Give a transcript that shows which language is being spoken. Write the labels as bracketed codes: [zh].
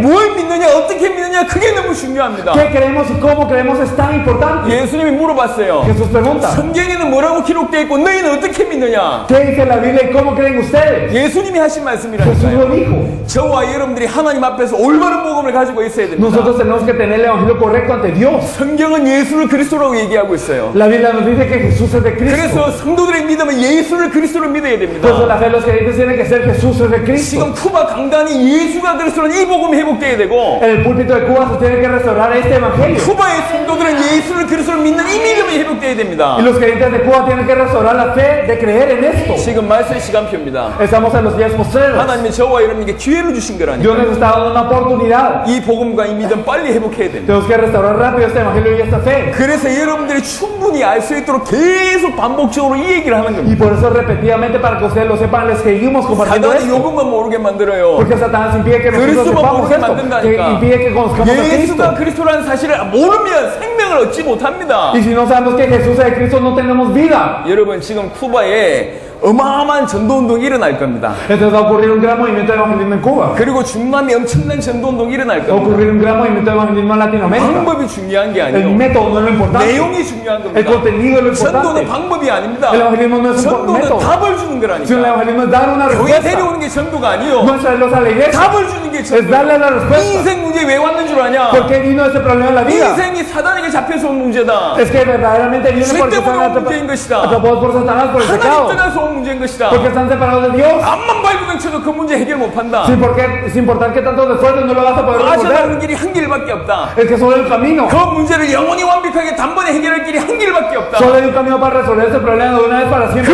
[ko] 뭘 믿느냐 어떻게 믿느냐 그게 너무 중요합니다. [es] ¿Qué creemos y cómo creemos es tan importante? [ko] 예수님이 물어봤어요. [es] Jesús pregunta, [ko] 성경에는 뭐라고 기록되어 있고 너희는 어떻게 믿느냐? [es] ¿qué dice la Biblia y cómo creen ustedes? [ko] 예수님이 하신 [es] Jesús [ko] 말씀이라니까요. [es] lo dijo. [ko] 저와 여러분들이 하나님 앞에서 올바른 복음을 가지고 있어야 됩니다. [es] Nosotros tenemos que tener el evangelio correcto ante Dios. [ko] 성경은 예수를 그리스도라고 얘기하고 있어요. [es] La Biblia nos dice que Jesús es de Cristo. [ko] 그래서 성도들의 믿음은 예수를 그리스도로 믿어야 됩니다. [es] Por eso la fe de los creyentes tiene que ser Jesús es de Cristo. [ko] 지금 쿠바 강단이 예수가 그리스도는 이 복음이 회복돼야 되고 [es] En el púlpito de Cuba se tiene que restaurar este evangelio. [ko] 쿠바의 성도들은 예수를 그리스도로 믿는 이 믿음이 회복돼야 됩니다. [es] Y los creyentes de Cuba tienen que restaurar la fe de creer en esto. [ko] 지금 말씀의 시간표입니다. [es] Estamos en los días postreros. [ko] 하나님이 저와 여러분에게 기회를 주신 [es] Dios [ko] 거라니까. [es] nos está dando una oportunidad. [ko] 이 복음과 이 믿음 빨리 회복해야 됩니다. [es] Tenemos que restaurar rápido este evangelio y esta fe. [ko] 그래서 여러분들이 충분히 알 수 있도록 계속 반복적으로 이 얘기를 하는 [es] Y [ko] 겁니다. [es] por eso repetidamente, para que ustedes lo sepan, les seguimos compartiendo [ko] 사단이 [es] esto. [ko] 요것만 모르게 만들어요. [es] Porque Satanás impide que nosotros [ko] 그리스도만 [es] sepamos [ko] 모르게 [es] esto. Que [ko] 만든다니까. [es] impide que conozcamos a [ko] 예수가 [es] Cristo. [ko] 그리스도라는 사실을 모르면 생명을 얻지 못합니다. [es] Y si no sabemos que Jesús es de Cristo, no tenemos vida. [ko] 여러분 지금 쿠바에 어마어마한 전도운동이 일어날 겁니다. [es] Entonces va a ocurrir un gran movimiento de evangelismo en Cuba. [ko] 그리고 중남미 엄청난 전도운동이 일어날 [es] Va a [ko] 겁니다. [es] ocurrir un gran movimiento de evangelismo en Latinoamérica. [ko] 방법이 중요한 게 [es] El [ko] 아니에요. [es] método no es lo importante. [ko] 내용이 중요한 [es] El [ko] 겁니다. [es] contenido es lo [ko] 전도는 [es] importante. [ko] 방법이 아닙니다. [es] El evangelismo no es un [ko] 전도는 [es] método. [ko] 답을 주는 [es] Si el [ko] 거라니까. [es] evangelismo es dar una [ko] 교회 [es] respuesta, [ko] 데려오는 게 전도가 아니요. [es] no es traerlos a la iglesia, [ko] 답을 주는 게 [es] es [ko] 전도예요. [es] darle la [ko] 이 [es] respuesta. [ko] 인생 문제 왜 왔는 줄 아냐? [es] ¿Por qué vino ese problema en la vida? [ko] 인생이 사단에게 잡혀서 온 문제다. [es] Es que verdaderamente viene [ko] 죄 [es] porque están [ko] 때문에 온 문제인 것이다. [es] atrapados por Satanás por el [ko] 하나님 [es] pecado. [ko] 떠나서 온 문제인 것이다. [es] Porque están separados de Dios. [ko] 암만 발부둥 쳐도 그 문제 해결 못 한다. [es] Sin importar que tantos esfuerzos no lo vas a poder resolver. [ko] 빠져나가는 길이 한 길밖에 없다. [es] Es que solo hay un camino. [ko] 그 문제를 영원히 완벽하게 단번에 해결할 길이 한 길밖에 없다. [es] Solo hay un camino para resolver ese problema de una vez para siempre.